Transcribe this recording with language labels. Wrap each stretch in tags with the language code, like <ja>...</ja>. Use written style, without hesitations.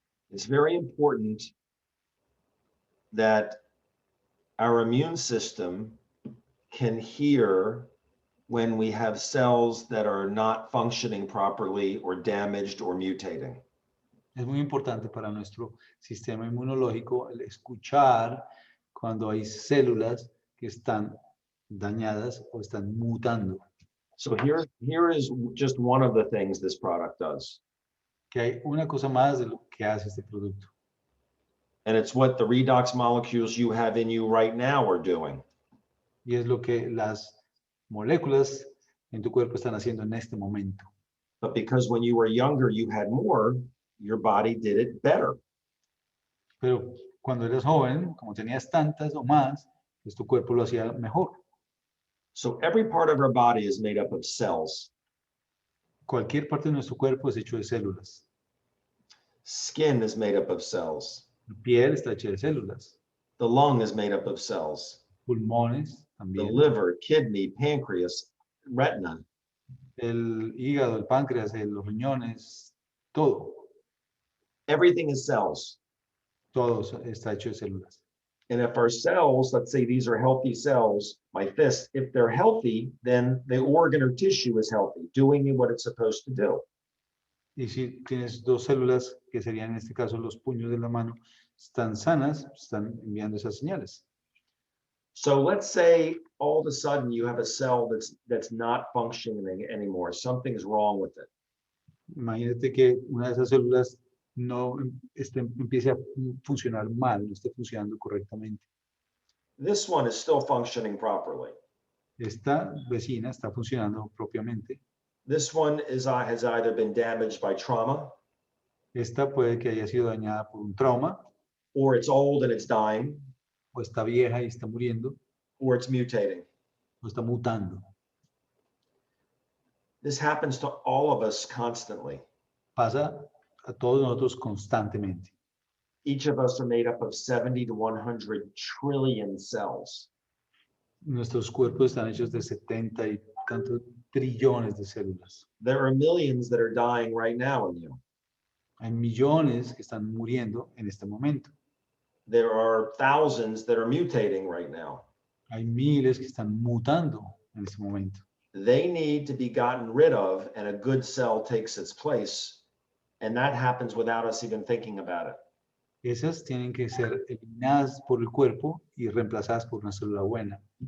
<en>It's very important that our immune system can hear when we have cells that are not functioning properly or damaged or mutating.</en> <es>Es muy importante para nuestro sistema inmunológico el escuchar cuando hay células que están dañadas o están mutando.</es> <en>So here is just one of the things this product does.</en> <es>Que hay una cosa más de lo que hace este producto.</es> <en>And it's what the redox molecules you have in you right now are doing.</en> <es>Y es lo que las moléculas en tu cuerpo están haciendo en este momento.</es> <en>But because when you were younger, you had more, your body did it better.</en> <es>Pero cuando eres joven, como tenías tantas o más, pues tu cuerpo lo hacía mejor.</es> <en>So every part of our body is made up of cells.</en> <es>Cualquier parte de nuestro cuerpo es hecho de células.</es> <en>Skin is made up of cells.</en> <es>La piel está hecha de células.</es> <en>The lung is made up of cells.</en> <es>Pulmones</es> <en>The</en> <es>también.</es> <en>liver, kidney, pancreas, retina.</en> <es>El hígado, el páncreas, los riñones, todo.</es> <en>Everything is cells.</en> <es>Todo está hecho de células.</es> <en>And if our cells, let's say these are healthy cells like this, if they're healthy, then the organ or tissue is healthy, doing what it's supposed to do.</en> <es>Y si tienes dos células, que serían en este caso los puños de la mano, están sanas, están enviando esas señales.</es> <en>So let's say all of a sudden you have a cell that's not functioning anymore. Something's wrong with it.</en> <es>Imagínate que una de esas células no empiece a funcionar mal, no esté funcionando correctamente.</es> <en>This one is still functioning properly.</en> <es>Esta vecina está funcionando propiamente.</es> <en>This one has either been damaged by trauma</en> <es>Esta puede que haya sido dañada por un trauma,</es> <en>or it's old and it's dying,</en> <es>o está vieja y está muriendo,</es> <en>or it's mutating.</en> <es>o está mutando.</es> <en>This happens to all of us constantly.</en> <es>Pasa a todos nosotros constantemente.</es> <en>Each of us are made up of 70 to 100 trillion cells.</en> <es>Nuestros cuerpos están hechos de 70 y tantos trillones de células.</es> <en>There are millions that are dying right now in you.</en> <es>Hay millones que están muriendo en este momento.</es> <en>There are thousands that are mutating right now.</en> <es>Hay miles que están mutando en este momento.</es> <en>They need to be gotten rid of, and a good cell takes its place. And that happens without us even thinking about it.</en> <es>Esas tienen que ser eliminadas por el cuerpo y reemplazadas por una célula buena.</es>